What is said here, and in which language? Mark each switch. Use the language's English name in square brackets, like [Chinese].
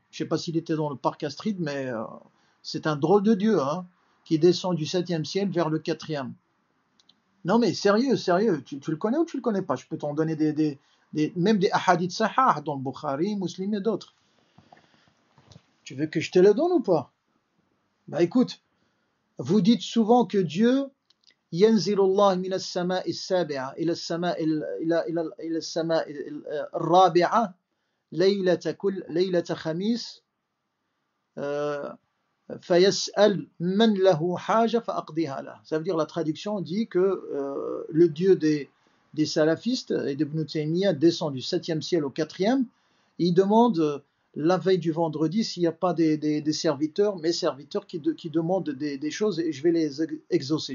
[French] Je ne sais pas s'il était dans le parc Astrid, mais c'est un drôle de Dieu, hein, qui descend du 7e ciel vers le 4e. Non mais sérieux, tu le connais ou tu le connais pas? Je peux t'en donner même des ahadiths sahah dans le Bukhari, Muslim et d'autres. Tu veux que je te le donne ou pas? Bah écoute, vous dites souvent que Dieu [Arabic] ينزل الله من السماء السابعة إلى السماء الرابعة ليلة خميس فيسأل من له حاجة فأقضيها له. [French] Ça veut dire, la traduction dit que le Dieu des salafistes et d'Ibn Taymiyyah descend du 7e ciel au 4e. Il demande la veille du vendredi s'il n'y a pas des serviteurs, mes serviteurs qui demandent des choses, et je vais les exaucer.